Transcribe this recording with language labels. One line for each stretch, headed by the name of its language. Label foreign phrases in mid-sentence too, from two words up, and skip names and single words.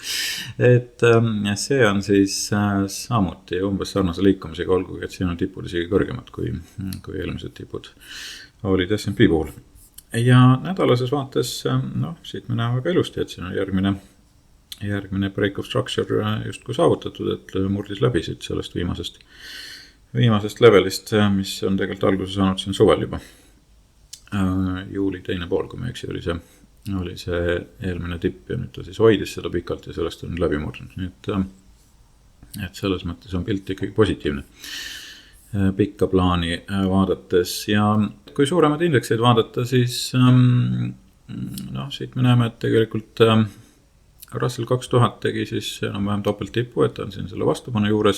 Estonian: Et see on siis samuti umbes sarnase liikumisega, olgugi et siin on tipud isegi kõrgemad kui eelmised tipud olid S&P puhul. Ja nädalases vaates, siit me näeme väga ilusti, et siin on järgmine
English: break of structure
Estonian: justkui saavutatud, et murdis läbi siit sellest viimasest levelist, mis on tegelikult alguse saanud siin suvel juba. Juuli teine pool, kui me eksi, oli see eelmine tipp ja nüüd ta siis hoidis seda pikalt ja sellest on läbi murdunud. Nii et selles mõttes on pilt ikkagi positiivne pikka plaani vaadates ja kui suuremad indekseid vaadata, siis siit me näeme, et tegelikult Russell 2000 tegi siis enam-vähem topelttipu, et on siin selle vastupanu juures.